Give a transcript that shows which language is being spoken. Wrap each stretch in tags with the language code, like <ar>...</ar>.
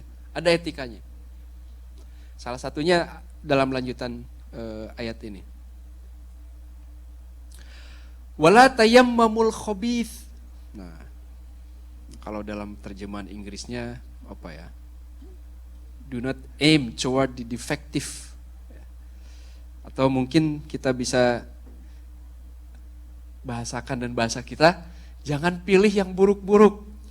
<id>Ya. Ada etikanya. Salah satunya dalam lanjutan ayat ini.</id> <ar>Wala tayammamul khabith.</ar> <id>Nah, kalau dalam terjemahan Inggrisnya apa ya?</id> <en>Do not aim toward the defective.</en> <id>Atau mungkin kita bisa bahasakan dan bahasa kita, jangan pilih yang buruk-buruk.</id>